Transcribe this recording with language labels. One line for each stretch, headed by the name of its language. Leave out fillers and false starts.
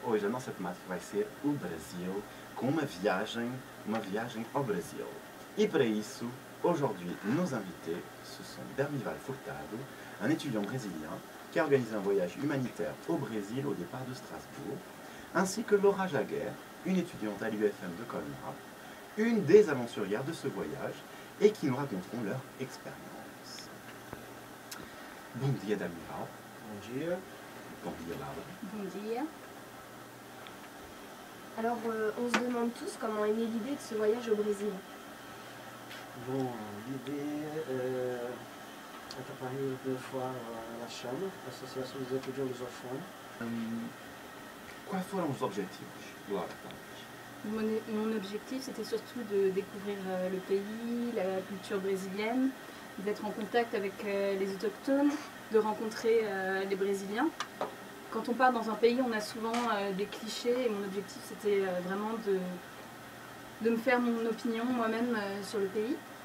Portuguese: hoje a nossa temática vai ser o Brasil, com uma viagem ao Brasil. E para isso,
French: aujourd'hui, nos invités, ce sont Dermival Furtado, un étudiant brésilien qui a organisé un voyage humanitaire au Brésil au départ de Strasbourg, ainsi que Laura Jaguer, une étudiante à l'UFM de Colmar, une des aventurières de ce voyage, et qui nous raconteront leur expérience.
Portuguese: Bom dia, Dermival. Bom dia. Bom dia, Laura. Bon dia.
French: Alors, on se demande tous comment est née l'idée de ce voyage au Brésil. Bom, l'idée est apparue deux fois à la Chambre, l'Association des étudiants lusophones.
Portuguese: Quais foram os objetivos, Laura?
French: Mon objectif, c'était surtout de découvrir le pays, la culture brésilienne, d'être en contact avec les autochtones, de rencontrer les Brésiliens. Quand on part dans un pays, on a souvent des clichés et mon objectif, c'était vraiment de me faire mon opinion moi-même sur le pays.